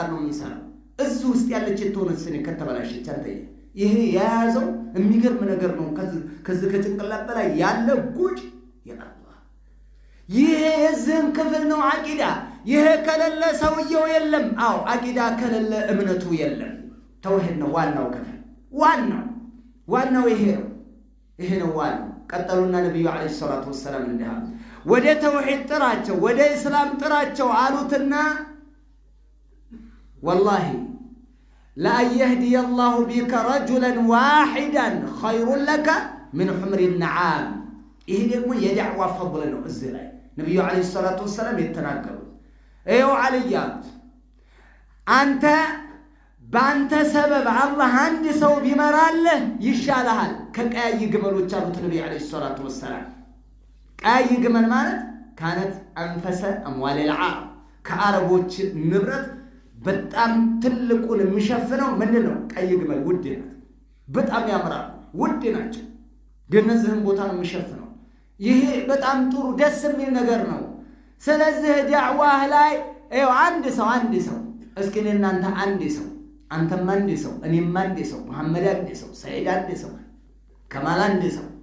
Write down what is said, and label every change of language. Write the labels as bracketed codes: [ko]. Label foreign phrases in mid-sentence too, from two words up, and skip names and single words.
[am] ነው የሚሰራው እዚህ ውስጥ ያለች ተወነስነ ከተበላሸች አንተየ ይሄ ያያዘው የሚገርም ነገር ነው ከዚህ ከጭንቅላት በላይ ያለ ጉድ ያአላህ ይሄ የዝን ክፍል ነው አቂዳ ይሄ ከለለ ሰውየው የለም አው አቂዳ ከለለ እምነቱ የለም ተውሂድ ነው ዋናው ክፍል ዋናው ይሄ ነው ዋናው ቀጠሉና ነብዩ [ar] عليه الصلاة والسلام [am] እንዲህ ወደ ተውሂድ ጥራቸው ወደ እስላም ጥራቸው አሉትና [ar] والله لا يهدي الله بك رجلا واحدا خير لك من حمر النعام إيه [am] ደግሞ የዳዕዋ ፈضل ነው እዚህ ላይ ነብዩ [ar] عليه الصلاة والسلام [am] የተናገሩት እየው አለያት አንተ ባንተ ሰበብ አላህ አንድ ሰው ቢመራልህ ይሻላል ከቀያይ ግመሎች አሉት ነብዩ [ar] عليه الصلاة والسلام [am] ቀያይ ግመል ማለት [ar] كانت انفس اموال العرب [am] ከአረቦች ንብረት በጣም ትልቁን የሚሸፍነው ምንድነው? ቀይ ግመል ውድ ናት። በጣም ያምራሉ፣ ውድ ናቸው። ገነዝህን ቦታ ነው የሚሸፍነው። ይሄ በጣም ጥሩ ደስ የሚል ነገር ነው። ስለዚህ ዳዕዋህ ላይ አንድ ሰው እስኪ እናንተ አንድ ሰው አንተም አንድ ሰው እኔም አንድ ሰው መሐመድ አንድ ሰው ሰዒድ አንድ ሰው ከማል አንድ ሰው